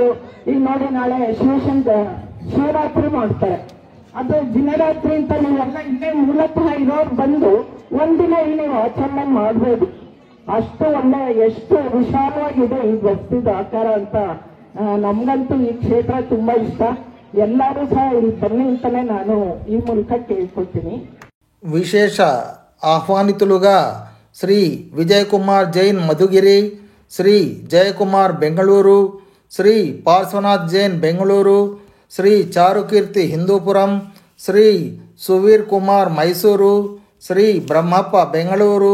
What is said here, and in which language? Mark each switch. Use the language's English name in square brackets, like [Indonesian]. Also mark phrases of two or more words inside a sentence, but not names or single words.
[Kannada] ಈಗ ನೋಡಿ, ನಾಳೆ ಶಿವರಾತ್ರಿ ಮಾಡ್ತಾರೆ, ಅದು ದಿನರಾತ್ರಿ ಅಂತ ನೀವೆಲ್ಲ ಇಲ್ಲೇ ಮೂಲತಃ ಇರೋರು ಬಂದು ಒಂದಿನ ಇಲ್ಲಿ ನೀವು ಆಚರಣೆ ಮಾಡ್ಬೋದು. ಅಷ್ಟು ಒಳ್ಳೆ, ಎಷ್ಟು ವಿಶಾಲವಾಗಿದೆ ಈ ಬಸ್ತಿದ ಆಕಾರ ಅಂತ. ನಮ್ಗಂತೂ ಈ ಕ್ಷೇತ್ರ ತುಂಬಾ ಇಷ್ಟ. ಎಲ್ಲರೂ ಸಹ ಇಲ್ಲಿ ಬನ್ನಿ ಅಂತಾನೆ ನಾನು ಈ ಮೂಲಕ ಕೇಳ್ಕೊಳ್ತೀನಿ. [Telugu] విశేష ఆహ్వానితులుగా శ్రీ విజయ్ కుమార్ జైన్ మధుగిరి, శ్రీ జయకుమార్ బెంగళూరు, శ్రీ పార్శ్వనాథ్ జైన్ బెంగళూరు, శ్రీ చారుకీర్తి హిందూపురం, శ్రీ సువీర్ కుమార్ మైసూరు, శ్రీ బ్రహ్మప్ప బెంగళూరు,